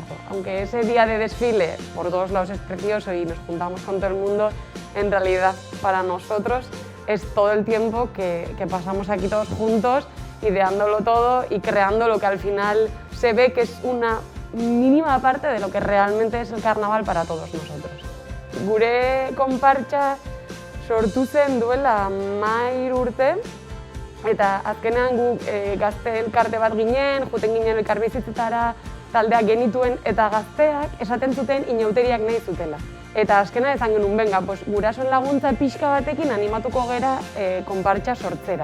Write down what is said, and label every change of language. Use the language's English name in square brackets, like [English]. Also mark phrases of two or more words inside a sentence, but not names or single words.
[Spanish] Aunque ese día de desfile por todos lados es precioso y nos juntamos con todo el mundo, en realidad para nosotros es todo el tiempo que pasamos aquí todos juntos, ideándolo todo y creando lo que al final se ve que es una mínima parte de lo que realmente es el carnaval para todos nosotros. [Basque] Gure konpartsa sortu zen duela 13 urte, eta azkenean guk gazte elkarte bat ginen, joten ginen elkarbizitzetara, taldeak genituen eta gazteak esaten zuten inauteriak nahi zutela. Eta azkena ezan genuen, benga, gurasoen laguntza pixka batekin animatuko gera konpartsa sortzera.